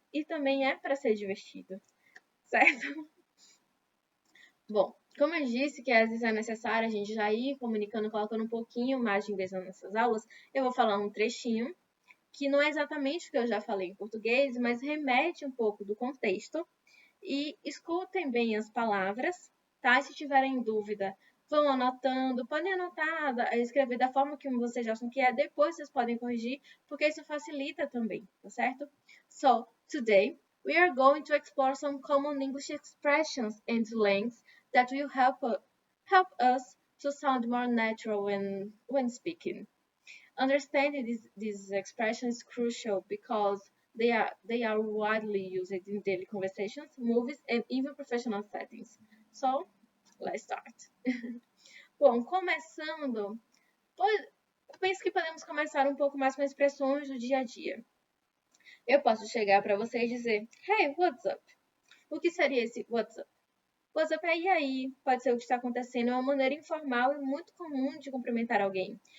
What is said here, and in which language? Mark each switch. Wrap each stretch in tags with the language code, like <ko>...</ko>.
<pt>E também é para ser divertido, certo? Bom, como eu disse que às vezes é necessário a gente já ir comunicando, colocando um pouquinho mais de inglês nas nossas aulas, eu vou falar um trechinho, que não é exatamente o que eu já falei em português, mas remete um pouco do contexto. E escutem bem as palavras, tá? Se tiverem dúvida, vão anotando, podem anotar, escrever da forma que vocês acham que é, depois vocês podem corrigir, porque isso facilita também, tá certo?</pt> <en>So, today, we are going to explore some common English expressions and slangs that will help us to sound more natural when speaking. Understanding these expressions is crucial because they are widely used in daily conversations, movies, and even professional settings. So, let's start.</en> <pt>Bom, começando, penso que podemos começar um pouco mais com expressões do dia a dia. Eu posso chegar para você e dizer,</pt> <en>Hey, what's up?</en> <pt>O que seria esse what's up? What's up é e aí? Pode ser o que está acontecendo, é uma maneira informal e muito comum de cumprimentar alguém.</pt>